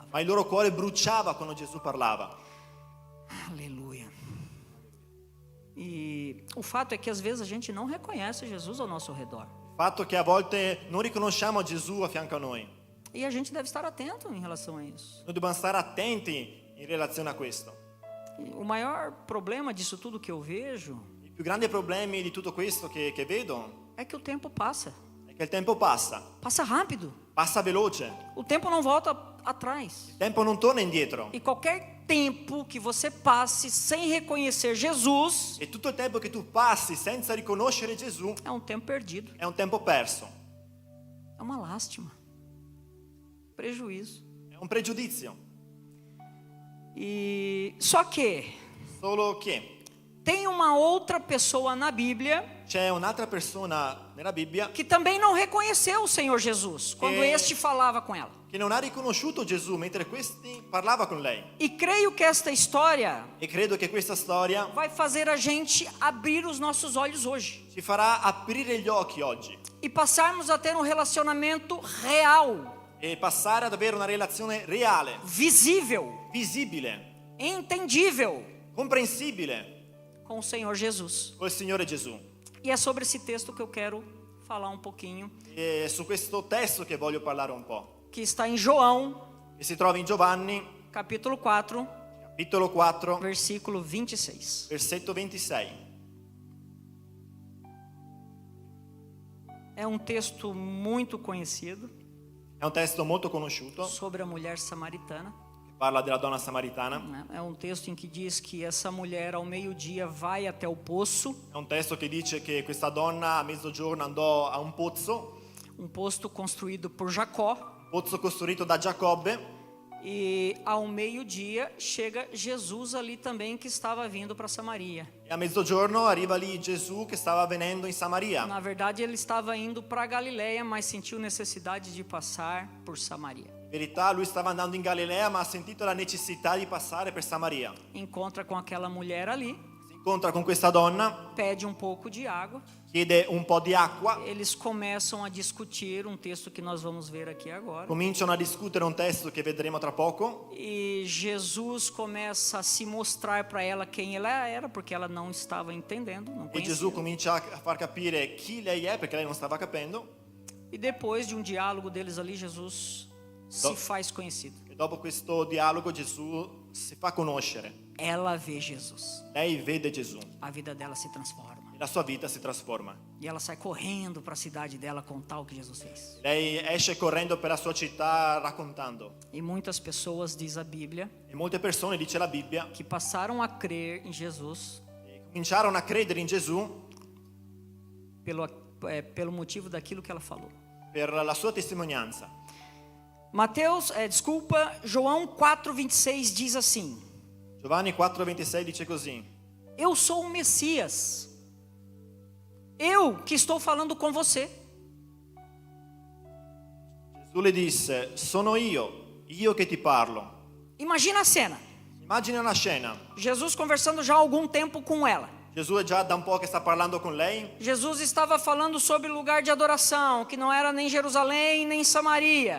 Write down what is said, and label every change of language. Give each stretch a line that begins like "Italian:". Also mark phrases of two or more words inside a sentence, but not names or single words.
Italian: ma il loro cuore bruciava quando Gesù parlava.
Portuguese: Aleluia. E o fato é que às vezes a gente não reconhece Jesus ao nosso redor.
Italian: Il fatto che a volte non riconosciamo Gesù a fianco a noi.
Portuguese: E a gente deve estar atento em relação a isso.
Italian: Noi dobbiamo stare attenti in relazione a questo.
Portuguese: E o maior problema disso tudo que eu vejo
Italian: I più grandi problemi di tutto questo che vedo
Portuguese: é que o tempo passa.
Italian: è che il tempo passa Passa veloce,
Portuguese: O tempo não volta atrás.
Italian: il tempo non torna indietro.
Portuguese: E qualquer tempo que você passe sem reconhecer Jesus
Italian: E tutto il tempo che tu passi senza riconoscere Gesù
Portuguese: é um tempo perdido.
Italian: è un tempo perso,
Portuguese: É uma lástima. Prejuízo.
Italian: è un pregiudizio.
Portuguese: E só que
Italian: Solo che
Portuguese: tem uma outra pessoa na Bíblia
Italian: c'è un'altra persona nella Bibbia
Portuguese: que também não reconheceu o Senhor Jesus quando este falava com ela.
Italian: che non ha riconosciuto Gesù mentre questi parlava con lei.
Portuguese: E creio que esta história
Italian: E credo che questa storia
Portuguese: vai fazer a gente abrir os nossos olhos hoje
Italian: ci farà aprire gli occhi oggi
Portuguese: e passarmos a ter um relacionamento real,
Italian: e passare ad avere una relazione reale,
Portuguese: visível,
Italian: visibile,
Portuguese: entendível
Italian: comprensibile
Portuguese: com o Senhor Jesus.
Italian: col Signore Gesù.
Portuguese: E é sobre esse texto que eu quero falar um pouquinho,
Italian: E è su questo testo che voglio parlare un po',
Portuguese: que está em João,
Italian: che si trova in Giovanni,
Portuguese: capítulo 4,
Italian: capitolo 4,
Portuguese: versículo 26.
Italian: versetto 26.
Portuguese: É um texto muito conhecido
Italian: È un testo molto conosciuto,
Portuguese: sobre a mulher samaritana.
Italian: che parla della donna samaritana.
Portuguese: Né? É um texto em que diz que essa mulher ao meio-dia vai até o poço,
Italian: È un testo che dice che questa donna a mezzogiorno andò a un pozzo
Portuguese: posto construído por Jacó,
Italian: costruito da Giacobbe,
Portuguese: e ao meio-dia chega Jesus ali também que estava vindo para Samaria.
Italian: e a mezzogiorno arriva lì Gesù che stava venendo in Samaria.
Portuguese: Na verdade ele estava indo para Galiléia, mas sentiu necessidade de passar por Samaria.
Italian: In verità lui stava andando in Galilea, ma ha sentito la necessità di passare per Samaria.
Portuguese: Encontra com aquela mulher ali,
Italian: Si incontra con questa donna,
Portuguese: pede um pouco de água.
Italian: chiede un po' di acqua,
Portuguese: Eles começam a discutir um texto que nós vamos ver aqui agora.
Italian: cominciano a discutere un testo che vedremo tra poco.
Portuguese: E Jesus começa a se mostrar para ela quem ela era, porque ela não estava entendendo, não E conhecia.
Italian: Gesù comincia a far capire chi lei è, perché lei non stava capendo.
Portuguese: E depois de um diálogo deles ali, Jesus se faz conhecido.
Italian: E dopo questo dialogo Gesù si fa conoscere.
Portuguese: Ela vê Jesus.
Italian: Lei vede Gesù
Portuguese: A vida dela se transforma.
Italian: e la sua vita si trasforma.
Portuguese: E ela sai correndo para a cidade dela contar o que Jesus fez.
Italian: Lei esce correndo per la sua città raccontando.
Portuguese: E muitas pessoas, diz a Bíblia,
Italian: E molte persone, dice la Bibbia,
Portuguese: que passaram a crer em Jesus
Italian: cominciarono a credere in Gesù
Portuguese: pelo motivo daquilo que ela falou.
Italian: per la sua testimonianza.
Portuguese: João 4:26 diz assim:
Italian: Giovanni 4,26 dice così:
Portuguese: Eu sou o Messias. Eu que estou falando com você.
Italian: Gesù le disse: sono io che ti parlo.
Portuguese: Imagina a cena.
Italian: Immagina una scena.
Portuguese: Jesus conversando já há algum tempo com ela.
Italian: Gesù è già da un po' che sta parlando con lei.
Portuguese: Jesus estava falando sobre o lugar de adoração, que não era nem Jerusalém nem Samaria.